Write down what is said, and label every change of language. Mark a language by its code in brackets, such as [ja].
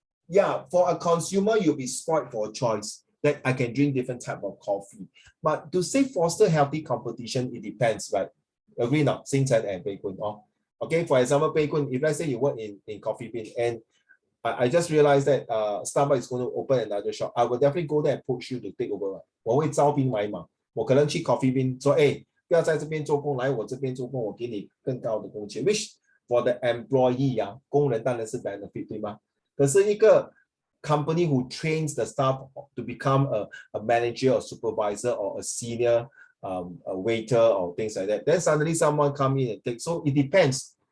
[en] Yeah, for a consumer, you'll be spoiled for a choice that I can drink different type of coffee. But to say foster healthy competition, it depends, right? Agree not? Xingchen and Pei Kun. Okay, for example, Pei Kun, if let's say you work in Coffee Bean and I just realized that Starbucks is going to open another shop, I will definitely go there and push you to take over. [zh] 我会招兵买马，我可能去 Coffee Bean 说，不要在这边做工，来我这边做工，我给你更高的工钱。 [en] Which for the employee [zh] 工人当然是 [en] benefit [zh] 对吗？可是一个 [en] company who trains the staff to become a manager or supervisor or a senior a waiter or things like that, then suddenly someone come in and take. So it depends.